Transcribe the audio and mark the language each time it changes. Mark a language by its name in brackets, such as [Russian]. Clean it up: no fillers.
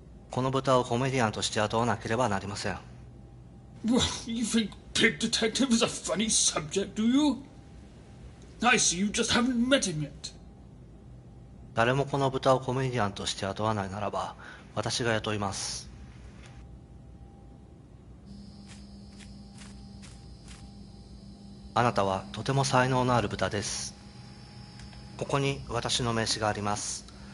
[Japanese] この豚をコメディアンとして雇わなければなりません。 [English] Well, you think pig detective is a funny subject, do you? I see you just haven't met him yet. [Japanese] 誰もこの豚をコメディアンとして雇わないならば、私が雇います。あなたはとても才能のある豚です。ここに私の名刺があります。